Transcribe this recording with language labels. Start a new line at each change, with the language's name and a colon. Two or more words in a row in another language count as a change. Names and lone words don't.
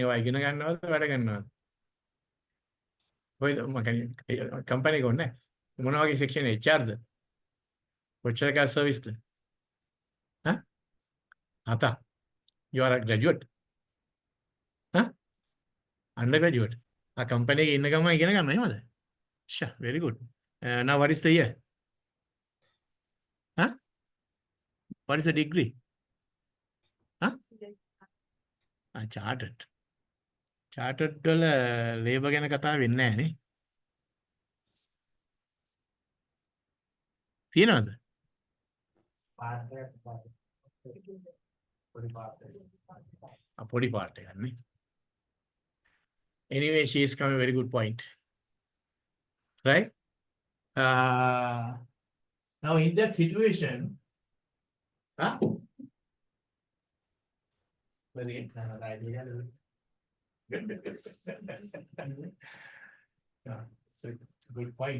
Sinhala: ඉගෙන ගන්නවද වැඩ කරනවද? කොයිද මම කම්පැනි එක ඕනේ. මොන වගේ සෙක්ෂන් HRද? කොච්චර කාල සර්විස්ද? හා? හත.
English: You are a graduate. හා? Undergraduate.
Sinhala: කම්පැනි එකේ ඉන්න ගමන් ඉගෙන ගන්නවා එහෙමද?
English: Sure, very good. Now what is the year? Huh? What is the degree? Huh?
Sinhala: Chartered. Chartered වල labor ගැන කතා වෙන්නේ නැහැ නේ. තියනවද? පොඩි part එකක් නේ.
English: Anyway, she is coming very good point. Right? Now in that situation, huh? Very yeah, so good point.